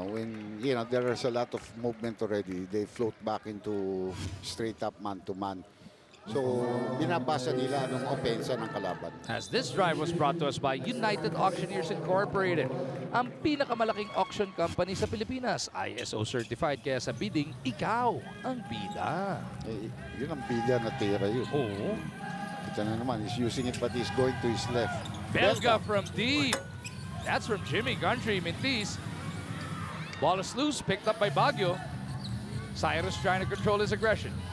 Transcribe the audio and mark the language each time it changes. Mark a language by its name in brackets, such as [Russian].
[English] When there is a lot of movement already, they float back into straight up man-to-man. [Filipino] So, binabasa nila ng opensa ng kalaban. [English] As this drive was brought to us by United Auctioneers Incorporated, [Filipino] ang pinakamalaking auction company sa Pilipinas. ISO certified, kaya sa bidding, ikaw ang bida. Yun ang bida na tira yun. Oo. Ito na naman, [English] he's using it but he's going to his left. Belga from deep. That's from Jimmy Gundry, Mintis. Ball is loose, picked up by Baguio. Cyrus trying to control his aggression.